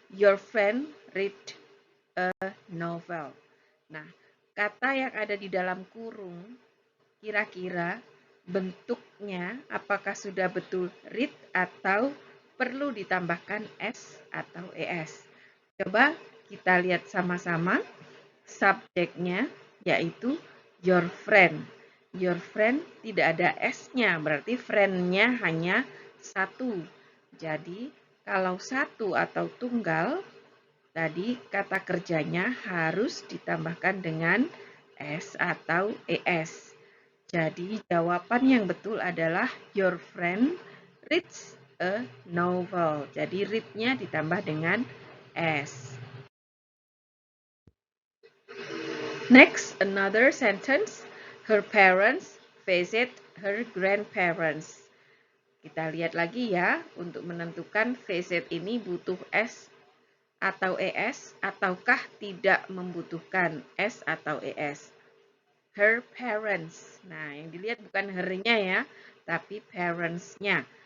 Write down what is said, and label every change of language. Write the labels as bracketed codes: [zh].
[en] Your friend read a novel. [id] Nah, kata yang ada di dalam kurung, kira-kira bentuknya apakah sudah betul read atau perlu ditambahkan s atau es? Coba kita lihat sama-sama. Subjeknya yaitu [en] your friend. Your friend [id] tidak ada s-nya, berarti friend-nya hanya satu. Jadi, kalau satu atau tunggal, tadi kata kerjanya harus ditambahkan dengan s atau es. Jadi, jawaban yang betul adalah [en] your friend reads a novel. [id] Jadi, read-nya ditambah dengan s. [en] Next, another sentence. Her parents visit her grandparents. [id] Kita lihat lagi ya, untuk menentukan visit ini butuh S atau ES, ataukah tidak membutuhkan S atau ES. [en] Her parents. [id] Nah, yang dilihat bukan her-nya ya, tapi parents-nya.